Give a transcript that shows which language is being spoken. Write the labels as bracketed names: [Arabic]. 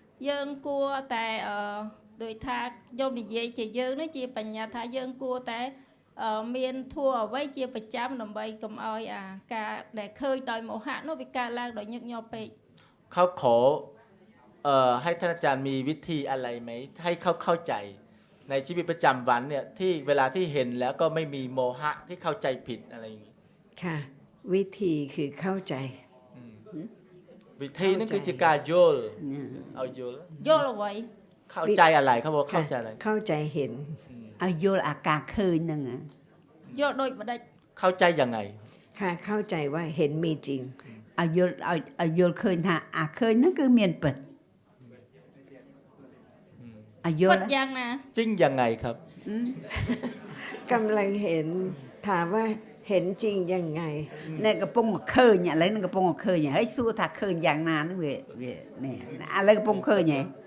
[Khmer] យើងគួរតែដោយថាខ្ញុំនិយាយជាយើងនេះជាបញ្ញាថាយើងគួរតែមានធัวអ្វីជាប្រចាំដើម្បីកុំឲ្យការដែលឃើញដោយមោហៈនោះវាកើតឡើងដោយញឹកញាប់ពេក [Thai] เขาขอให้ท่านอาจารย์มีวิธีอะไรไหมให้เขาเข้าใจในชีวิตประจำวันเนี่ยที่เวลาที่เห็นแล้วก็ไม่มีโมหะที่เข้าใจผิดอะไรอย่างนี้ ค่ะ วิธีคือเข้าใจ วิธีนั่นคือการโยลเอาโยล [Khmer] យល់អ្វី [Thai] เข้าใจอะไรเขาบอกเข้าใจอะไร เข้าใจเห็น [Khmer] ឲ្យយល់អាការឃើញហ្នឹង យល់ដូចម្ដេច [Thai] เข้าใจยังไง ค่ะเข้าใจว่าเห็นมีจริง [Khmer] ឲ្យយល់ឲ្យយល់ឃើញថាអាឃើញហ្នឹងគឺមានពិតឲ្យយ ពិ ល់ តយ៉ាងណា [Thai] จริงยังไงครับ กำลังเห็นถามว่าเห็นจริงยังไง [Khmer] នេះកំពុងមកឃើញឥឡូវនឹងកំពុងមកឃើញហើយសួរថាឃើញយ៉ាងណាហ្នឹងវានេះឥឡូវកំពុងឃើញហ៎